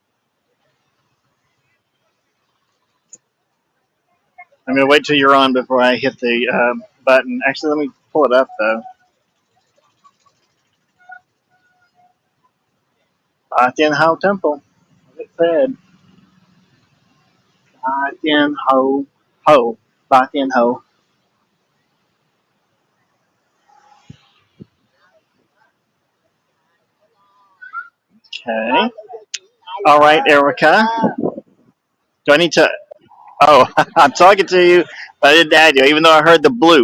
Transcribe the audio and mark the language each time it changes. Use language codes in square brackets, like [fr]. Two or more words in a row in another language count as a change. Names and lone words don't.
[en] I'm going to wait till you're on before I hit the button. Actually, let me pull it up, though. Thien Hau Temple. Like it said. Thien Hau. Ho. Thien Hau. Okay. All right, Erica. Do I need to? Oh, I'm talking to you, but I didn't add you, even though I heard the bloop.